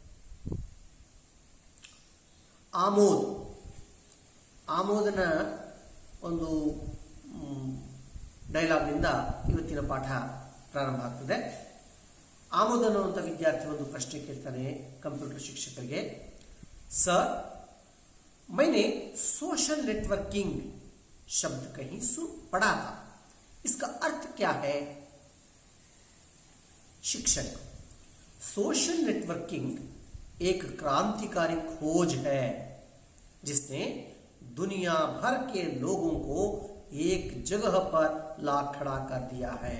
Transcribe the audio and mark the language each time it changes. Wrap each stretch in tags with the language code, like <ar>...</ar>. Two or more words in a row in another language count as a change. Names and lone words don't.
<kn>ಆಮೋದನ ಒಂದು ಡೈಲಾಗ್ನಿಂದ ಇವತ್ತಿನ ಪಾಠ ಪ್ರಾರಂಭ ಆಗ್ತದೆ. ಆಮೋದ್ ಅನ್ನುವಂಥ ವಿದ್ಯಾರ್ಥಿ ಒಂದು ಪ್ರಶ್ನೆ ಕೇಳ್ತಾನೆ ಕಂಪ್ಯೂಟರ್ ಶಿಕ್ಷಕರಿಗೆ. ಸರ್,</kn> <hi>मैंने</hi> <en>social networking</en> <hi>शब्द कहीं पढ़ा था, इसका अर्थ क्या है? शिक्षक,</hi> <en>social networking</en> <hi>एक क्रांतिकारी खोज है जिसने दुनिया भर के लोगों को एक जगह पर ला खड़ा कर दिया है।</hi>